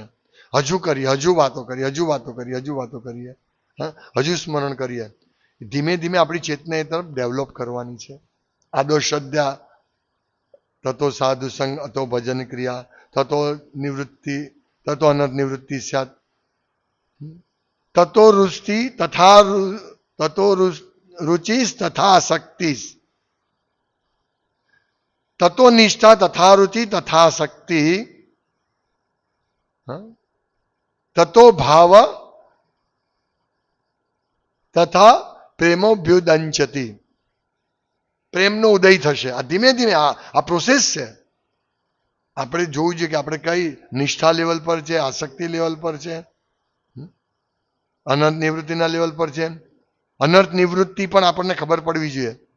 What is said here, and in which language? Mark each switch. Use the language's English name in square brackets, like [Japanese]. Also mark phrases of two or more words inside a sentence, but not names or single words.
[Gujarati] હજુ કરીએ, હજુ વાતો કરીએ, હજુ વાતો કરીએ, હજુ વાતો કરીએ, હજુ સ્મરણ કરીએ. ધીમે ધીમે આપણી ચેતના એ તરફ ડેવલપ કરવાની છે. [Sanskrit] આદો શ્રદ્ધા, તતો સાધુ સંગ, અતો ભજન ક્રિયા, તતો નિવૃત્તિ, તતો અનર્થ નિવૃત્તિ સ્યાત, તતો રુષ્ટિ તથા તતો रुचिस तथा शक्तिस, ततो निष्ठा तथा रुचि तथा शक्ति, ततो भाव तथा प्रेमोभ्युदंचति. [Gujarati] પ્રેમનો ઉદય થશે. આ ધીમે ધીમે આ પ્રોસેસ છે. આપણે જોવું જોઈએ કે આપણે કઈ નિષ્ઠા લેવલ પર છે, આસક્તિ લેવલ પર છે, અનંત નિવૃત્તિના લેવલ પર છે. અનર્થ નિવૃત્તિ પણ આપણને ખબર પડવી જોઈએ.